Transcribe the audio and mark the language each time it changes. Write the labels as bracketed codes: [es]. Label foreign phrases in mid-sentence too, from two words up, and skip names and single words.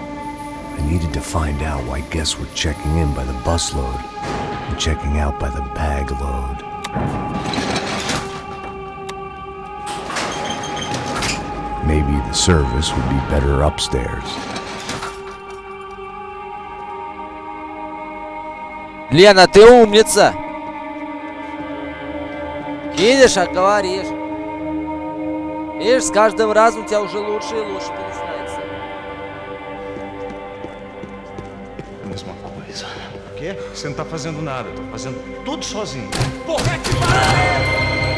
[en] I needed to find out why guests were checking in by the busload and checking out by the bag load. Maybe the service would be better upstairs. [ru] Лена, ты умница! Видишь, а говоришь. Видишь, с каждым разом у тебя уже лучше и лучше получается. [pt] Mesma coisa. O quê? Você não tá fazendo nada, eu tô fazendo tudo sozinho. Porra, que barulho!